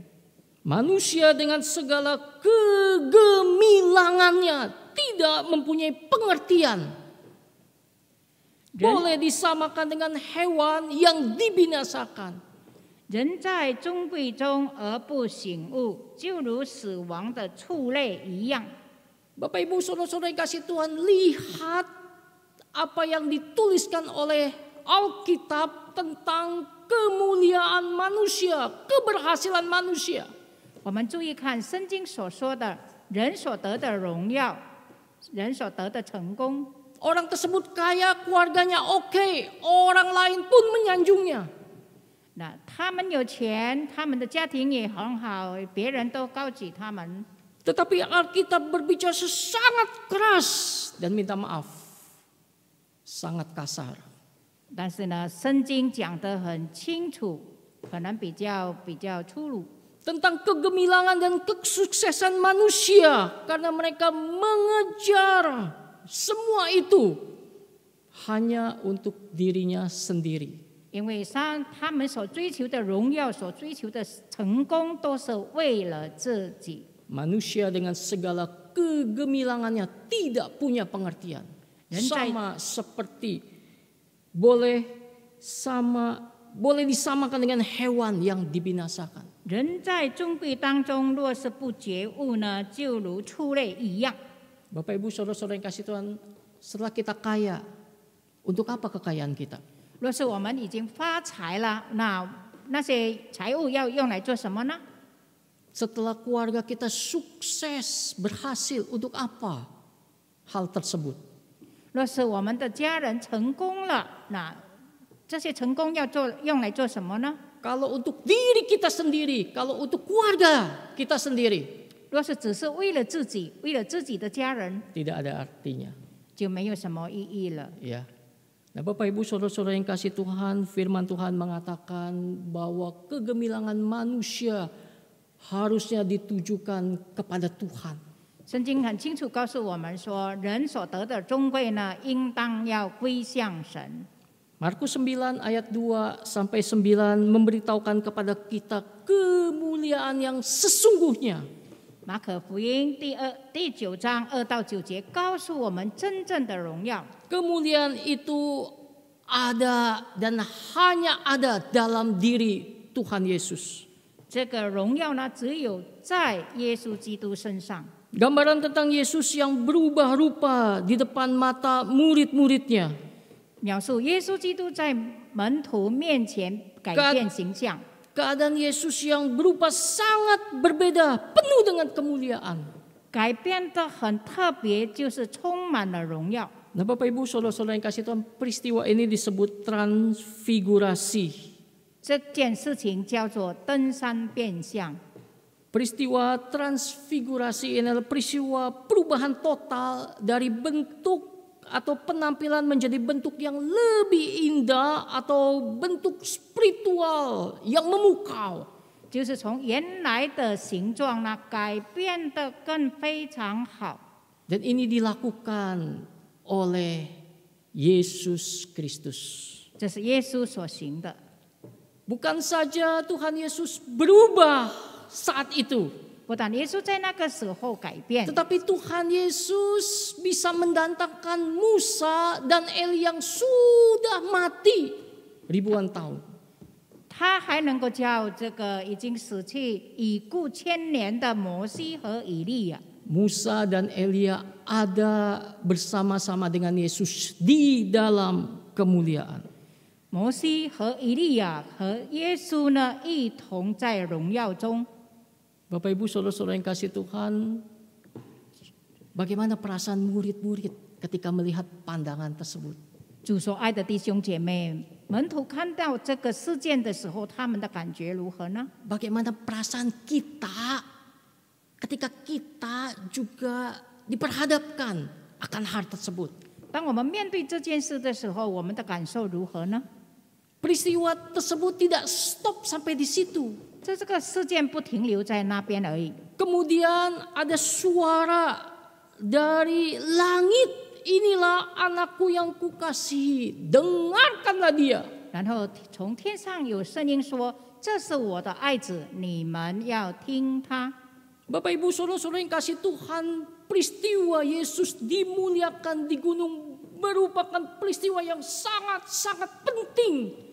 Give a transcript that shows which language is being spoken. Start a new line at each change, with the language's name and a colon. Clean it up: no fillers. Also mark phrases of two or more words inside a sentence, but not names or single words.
Indonesian: Manusia dengan segala kegemilangannya tidak mempunyai pengertian. Boleh disamakan dengan hewan yang dibinasakan.
Chinese: 人在尊贵中而不醒悟，就如死亡的畜类一样。
Indonesian: Bapak Ibu saudara-saudara yang kasih Tuhan, lihat apa yang dituliskan oleh Alkitab tentang kemuliaan manusia, keberhasilan manusia.
Chinese: 我们注意看圣经所说的人所得的荣耀，人所得的成功。
Indonesian: Orang tersebut kaya, keluarganya oke, orang lain pun menyanjungnya.
Chinese: 那他们有钱，他们的家庭也很好，别人都高举他们。
Indonesian: Tetapi Alkitab berbicara sangat keras dan minta maaf, sangat kasar.
Chinese: 但是呢，圣经讲得很清楚，可能比较粗鲁。
Indonesian: Tentang kegemilangan dan kesuksesan manusia karena mereka mengejar semua itu hanya untuk dirinya sendiri.
Chinese: 因为他们所追求的荣耀，所追求的成功，都是为了自己。
Indonesian: Manusia dengan segala kegemilangannya tidak punya pengertian. Sama seperti boleh disamakan dengan hewan yang dibinasakan.
Chinese: 人在尊贵当中，若是不觉悟呢，就如畜类一样。
Indonesian: Bapak Ibu saudara-saudara yang kasih Tuhan, setelah kita kaya, untuk apa kekayaan kita?
Chinese: 若是我们已经发财了，那些财物要用来做什么呢？
Indonesian: Setelah keluarga kita sukses, berhasil, untuk apa hal tersebut?
Chinese: 若是我们的家人成功了，那这些成功用来做什么呢？
Indonesian: Kalau untuk diri kita sendiri, kalau untuk keluarga kita sendiri,
Chinese: 若是只是为了自己，为了自己的家人，
Indonesian: tidak ada artinya.
Chinese: 就没有什么意义了。
Indonesian: Ya. Nah, Bapak Ibu saudara-saudara yang kasih Tuhan, firman Tuhan mengatakan bahwa kegemilangan manusia harusnya ditujukan kepada Tuhan.
Chinese: 圣经很清楚告诉我们说，人所得的尊贵呢，应当要归向神。
Indonesian: Markus 9 ayat 2 sampai 9 memberitahukan kepada kita kemuliaan yang sesungguhnya.
Chinese: 马可福音第9章2到9节告诉我们真正的荣耀。
Indonesian: Kemuliaan itu ada dan hanya ada dalam diri Tuhan Yesus.
Chinese: 这个荣耀呢，只有在耶稣基督身上。
Indonesian: Gambaran tentang Yesus yang berubah rupa di depan mata murid-muridnya.
Chinese: 描述耶稣基督在门徒面前改变形象。
Indonesian: Keadaan Yesus yang berupa sangat berbeda, penuh dengan kemuliaan.
Chinese: 改变的很特别，就是充满了荣耀。
Indonesian: Nah, Bapak Ibu saudara-saudara yang kasih Tuhan, peristiwa ini disebut transfigurasi.
Chinese: 这件事情叫做登山变相。
Indonesian: Peristiwa transfigurasi ini adalah peristiwa perubahan total dari bentuk atau penampilan menjadi bentuk yang lebih indah atau bentuk spiritual yang memukau.
Chinese: 就是从原来的形状呢，改变得更非常好。
Indonesian: Dan ini dilakukan oleh Yesus Kristus.
Chinese: 这是耶稣所行的。
Indonesian: Bukan saja Tuhan Yesus berubah saat itu,
Chinese: 不但耶稣在那个时候改变，
Indonesian: tetapi Tuhan Yesus bisa mendatangkan Musa dan Eli yang sudah mati ribuan tahun.
Chinese: 他还能够叫这个已经死去已故千年的摩西和以利亚。
Indonesian: Musa dan Elia ada bersama-sama dengan Yesus di dalam kemuliaan.
Chinese: 摩西和以利亚和耶稣呢，一同在荣耀中。
Indonesian: Bapak Ibu saudara-saudara yang kasih Tuhan, bagaimana perasaan murid-murid ketika melihat pandangan tersebut?
Chinese: 主所爱的弟兄姐妹，门徒看到这个事件的时候，他们的感觉如何呢？
Indonesian: Bagaimana perasaan kita ketika kita juga diperhadapkan akan hal tersebut?
Chinese: 当我们面对这件事的时候，我们的感受如何呢？
Indonesian: Peristiwa tersebut tidak stop sampai di situ.
Chinese: 这个事件不停留在那边而已。
Indonesian: Kemudian ada suara dari langit, inilah anakku yang kukasihi, dengarkanlah dia.
Chinese: 然后从天上有声音说：“这是我的爱子，你们要听他。”
Indonesian: Bapak Ibu saudara-saudara yang kasih Tuhan, peristiwa Yesus dimuliakan di gunung merupakan peristiwa yang sangat-sangat penting.